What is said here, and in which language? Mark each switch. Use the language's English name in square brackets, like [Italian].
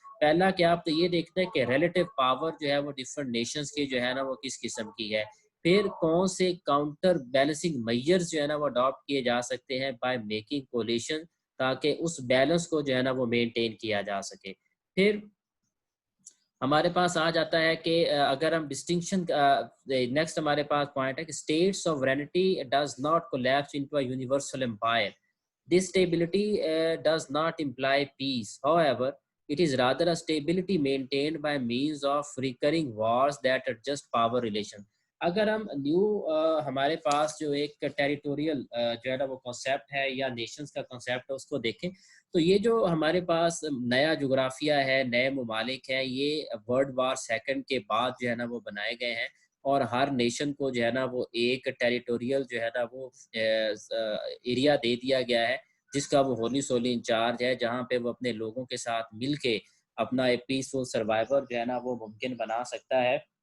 [Urdu] پہلا کہ آپ تو یہ دیکھتے ہیں کہ ریلیٹیو پاور جو ہے وہ ڈفرینٹ نیشنز کی جو ہے نا وہ کس قسم کی ہے، پھر کون سے کاؤنٹر بیلنسنگ میجرز جو ہے نا وہ اڈاپٹ کیے جا سکتے ہیں بائی میکنگ کولیشن تاکہ اس بیلنس کو جو ہے نا وہ مینٹین کیا جا سکے۔ پھر ہمارے پاس آ جاتا ہے کہ اگر ہم ڈسٹنکشن نیکسٹ ہمارے پاس پوائنٹ ہے کہ [English] State sovereignty does not collapse into a universal empire. This stability does not imply peace. However, it is rather a stability maintained by means of recurring wars that adjust power relation. [Urdu] اگر ہم new ہمارے پاس جو ایک territorial جو ہے نا وہ concept ہے یا نیشنز کا کانسیپٹ ہے اس کو دیکھیں تو یہ جو ہمارے پاس نیا جغرافیہ ہے، نئے ممالک ہیں، یہ ورلڈ وار سیکنڈ کے بعد جو ہے نا وہ بنائے گئے ہیں، اور ہر نیشن کو جو ہے نا وہ ایک ٹیریٹوریل جو ہے نا وہ ایریا دے دیا گیا ہے جس کا وہ ہونی سولی انچارج ہے، جہاں پہ وہ اپنے لوگوں کے ساتھ مل کے اپنا ایک پیسفل سروائیور جو ہے نا وہ ممکن بنا سکتا ہے.